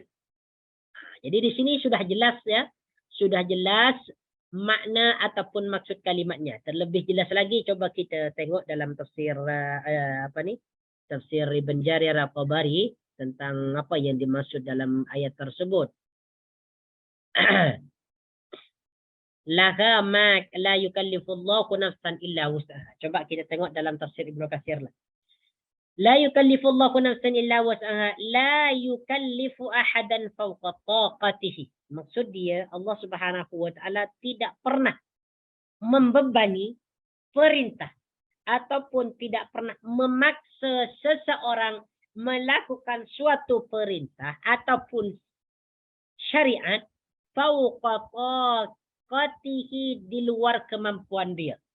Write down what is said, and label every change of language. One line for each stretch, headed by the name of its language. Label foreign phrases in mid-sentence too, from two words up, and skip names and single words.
Indonesian: Jadi di sini sudah jelas ya, sudah jelas makna ataupun maksud kalimatnya. Terlebih jelas lagi coba kita tengok dalam tafsir tafsir Ibn Jarir At-Tabari tentang apa yang dimaksud dalam ayat tersebut.
Arabic: لها ما لا يكلف الله نفسا إلا وسعها.
Indonesian: Coba kita tengok dalam tafsir Ibnu Katsir lah.
Arabic: لا يكلف الله نفسا إلا وسعها لا يكلف أحدا فوق طاقته.
Indonesian: Maksud dia Allah
Arabic: سبحانه وتعالى
Indonesian: tidak pernah membebani perintah ataupun tidak pernah memaksa seseorang melakukan suatu perintah ataupun syariat
Arabic: فوق طاقته,
Indonesian: di luar kemampuan dia.